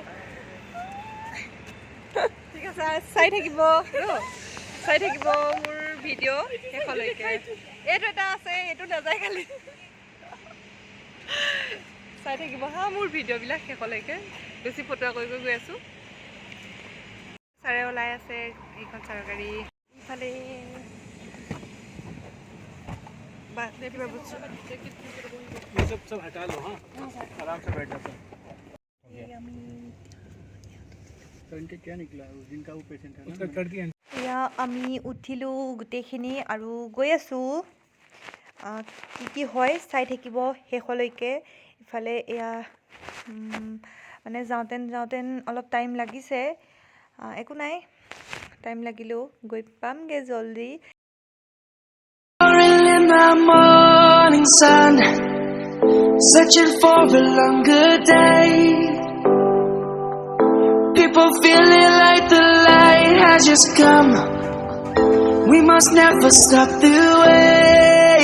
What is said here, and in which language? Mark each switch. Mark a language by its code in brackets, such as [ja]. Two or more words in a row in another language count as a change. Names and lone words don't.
[as] ঠিক আছে, চাই থাকিব মোৰ ভিডিঅ' শেষলৈকে। এইটো এটা আছে, এইটো নাযায় খালি, চাই থাকিব হা মোৰ ভিডিঅ'বিলাক শেষলৈকে। বেছি ফটোৱা কৰি গৈ আছোঁ। ছাৰে ওলাই আছে, এইখন ছাৰৰ গাড়ী। ইফালে [hi] सब हटा लो। हाँ आराम से बैठ जाता। क्या निकला उस दिन का वो पेशेंट है उसका कर दिया। [as] এয়া আমি উঠিলোঁ গোটেইখিনি আৰু গৈ আছোঁ। কি হয় চাই থাকিব শেষলৈকে। ইফালে এয়া মানে যাওঁতে অলপ টাইম লাগিছে, একো নাই, টাইম লাগিলেও গৈ পামগৈ জল্দি। [en] Sun, searching for a longer day. People feeling like the light has just come. We must never stop the way.